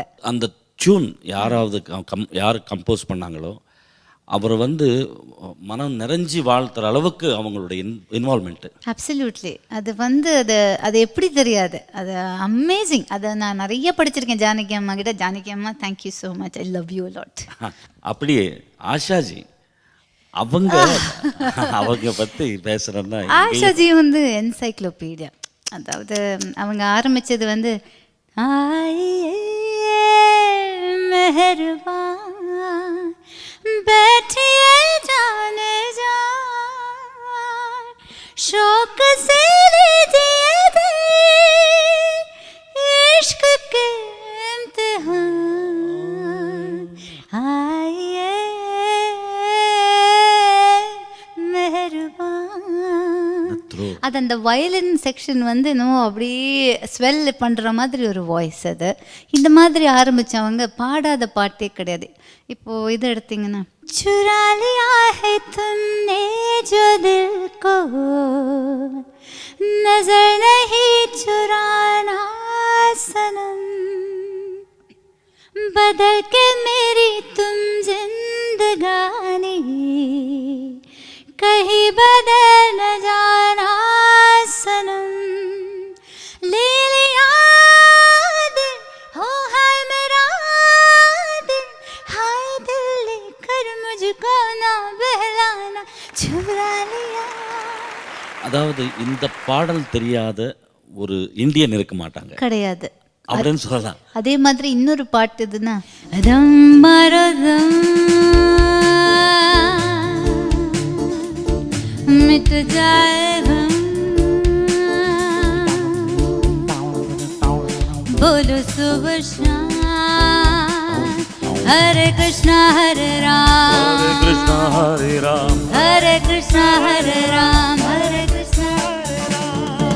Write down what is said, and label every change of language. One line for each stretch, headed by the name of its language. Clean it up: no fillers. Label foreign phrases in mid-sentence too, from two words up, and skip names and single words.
Tamil: அந்த டியூன் யாராவது யார் கம்போஸ் பண்ணாங்களோ அவர் வந்து மனம் நிறைஞ்சி வாழ்த்துற அளவுக்கு அவங்களுடைய இன்வால்மெண்ட்டு. அப்சல்யூட்லி. அது வந்து அது எப்படி தெரியாது, அது அமேசிங். அதை நான் நிறைய படிச்சிருக்கேன் ஜானகி அம்மா கிட்ட. ஜானகி அம்மா
English: thank you so much, I love you lot.
Tamil: அப்படியே ஆஷாஜி அவங்க பற்றி பேசுகிறேன்னா, ஆஷாஜி வந்து என்சைக்ளோபீடியா. அதாவது அவங்க ஆரம்பித்தது வந்து மெஹர்பான்
Hindi: बैठिए जाने जान शौक से लीजिए दे इश्क के इम्तिहान आइए मेहरबान.
Tamil: அது அந்த வயலின் செக்ஷன் வந்து இன்னும் அப்படியே ஸ்வெல் பண்ணுற மாதிரி ஒரு வாய்ஸ். அது இந்த மாதிரி ஆரம்பித்தவங்க பாடாத பாட்டே கிடையாது. இப்போது இது எடுத்திங்கன்னா,
Hindi: चुरा लिया है तुमने जो दिल को नजर नहीं चुराना सनम बदल के मेरी तुम जिंदगानी कहीं बदल न जाना सनम ले लिया दिल हो हाय मेरा दिल हाय दिल लेकर मुझको ना बहलाना चुरा लिया.
Tamil: அதாவது இந்த பாடல் தெரியாத ஒரு இந்தியன் இருக்க மாட்டாங்க, கிடையாது அப்படின்னு சொல்லலாம். அதே மாதிரி இன்னொரு பாட்டு இதுன்னா, ரம்மரதம்
Hindi: मिट जाए हम बोलो सुबह शाम हरे कृष्णा हरे राम हरे कृष्णा हरे राम हरे कृष्णा हरे राम हरे कृष्णा हरे राम.